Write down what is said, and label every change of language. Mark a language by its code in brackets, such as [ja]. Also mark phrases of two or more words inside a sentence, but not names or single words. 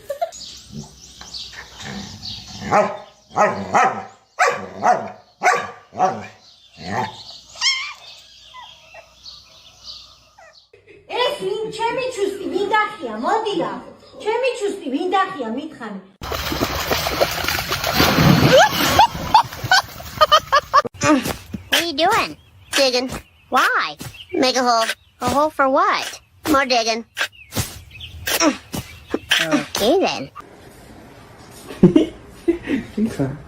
[ka] ეს ვინ ჩემი ჩუსტი ვინ დახია მოდი რა ჩემი ჩუსტი ვინ დახია მითხარი [en] What are you doing? Digging. Why? Make a hole. A hole for what? More digging. Okay then. Okay.